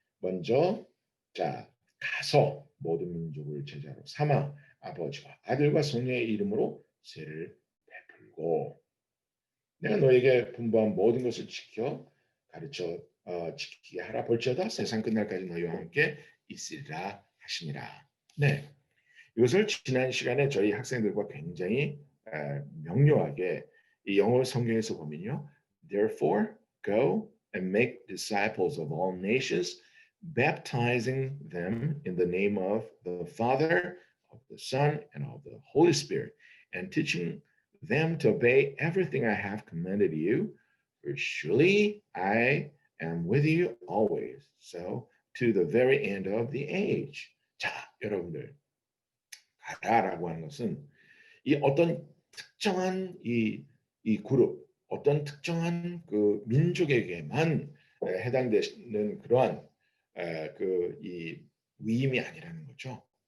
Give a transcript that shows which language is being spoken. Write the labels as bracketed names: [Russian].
[Korean] 먼저 자 가서 모든 민족을 제자로 삼아 아버지와 아들과 성령의 이름으로 세를 베풀고 내가 너에게 분부한 모든 것을 지켜 가르쳐 지키게 하라 볼지어다 세상 끝날까지 너희와 함께 있으리라 하시니라. 네, 이것을 지난 시간에 저희 학생들과 굉장히 명료하게 이 영어 성경에서 보면요. [English] Therefore, go and make disciples of all nations, baptizing them in the name of the Father, of the Son, and of the Holy Spirit, and teaching them to obey everything I have commanded you. For surely I am with you always. So to the very end of the age. [Korean] 자, 여러분들 가라라고 하는 것은 이 어떤 특정한 이 그룹, 어떤 특정한 그 민족에게만 해당되는 그러한 그 위임이 아니라는 거죠.